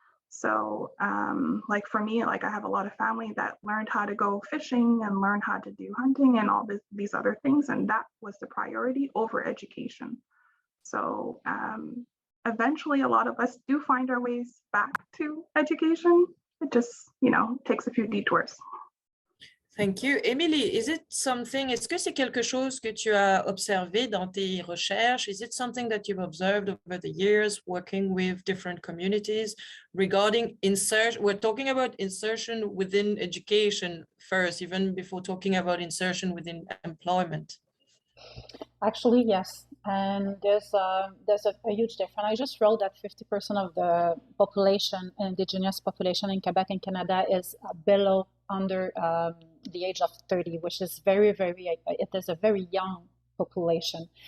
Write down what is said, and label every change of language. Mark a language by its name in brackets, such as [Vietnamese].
[English] So like for me, like I have a lot of family that learned how to go fishing and learn how to do hunting and all these other things. And that was the priority over education. So eventually a lot of us do find our ways back to education. It just, you know, takes a few detours. Thank you. [French] Émilie, est-ce que c'est quelque chose que tu as observé dans tes recherches? [English] Is it something that you've observed over the years working with different communities regarding insertion? We're talking about insertion within education first, even before talking about insertion within employment. Actually, yes. And there's a huge difference. I just wrote that 50% of the population, Indigenous population in Quebec and Canada, is below under the age of 30, which is it is a very young population.